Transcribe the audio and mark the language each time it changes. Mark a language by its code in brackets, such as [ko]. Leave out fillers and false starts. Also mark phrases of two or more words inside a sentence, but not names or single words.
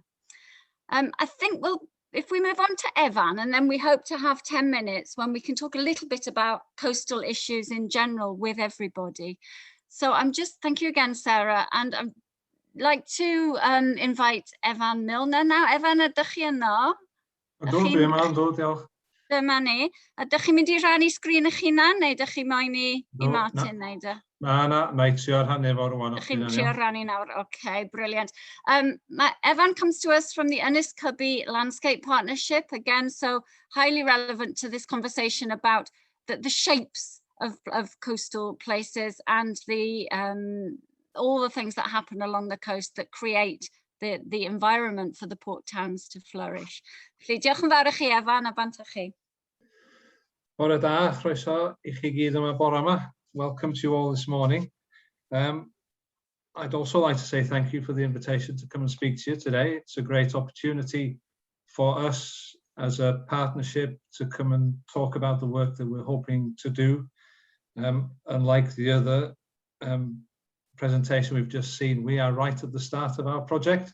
[en] I think if we move on to Evan, and then we hope to have 10 minutes when we can talk a little bit about coastal issues in general with everybody. So thank you again, Sarah, and I'd like to invite Evan Milner now. [cy] Evan, ydych chi yno? Ydw, dwi yma, ydw, diolch. Dyma ni. Ydych chi'n mynd i rannu sgrin eich hunan, neu ydych chi'n moyn i Martin wneud e? Na, trio rhannu fo rwan. Ydych chi'n trio rannu nawr, [en] okay, brilliant. Evan comes to us from the Ynys Cybi Landscape Partnership, again, so highly relevant to this conversation about the shapes of coastal places and all the things that happen along the coast that create the environment for the port towns to flourish. [cy] Felly, diolch yn fawr i chi, Evan, a bant â chi. Bore da, chroeso i chi gyd yma bore yma. [en] Welcome to you all this morning. I'd also like to say thank you for the invitation to come and speak to you today. It's a great opportunity for us as a partnership to come and talk about the work that we're hoping to do. Unlike the other presentation we've just seen, we are right at the start of our project.